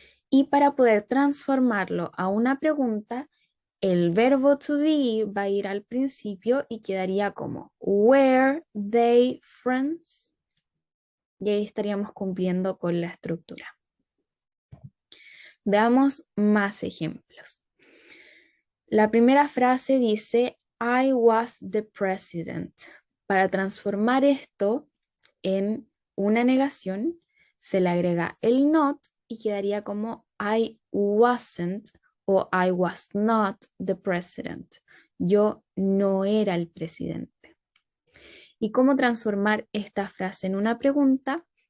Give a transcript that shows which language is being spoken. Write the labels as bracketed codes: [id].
[es] Y para poder transformarlo a una pregunta, el verbo to be va a ir al principio y quedaría como [en] were they friends. [es] Y ahí estaríamos cumpliendo con la estructura. Veamos más ejemplos. La primera frase dice [en] I was the president. [es] Para transformar esto en una negación, se le agrega el not y quedaría como [en] I wasn't [es] o [en] I was not the president. [es] Yo no era el presidente. ¿Y cómo transformar esta frase en una pregunta?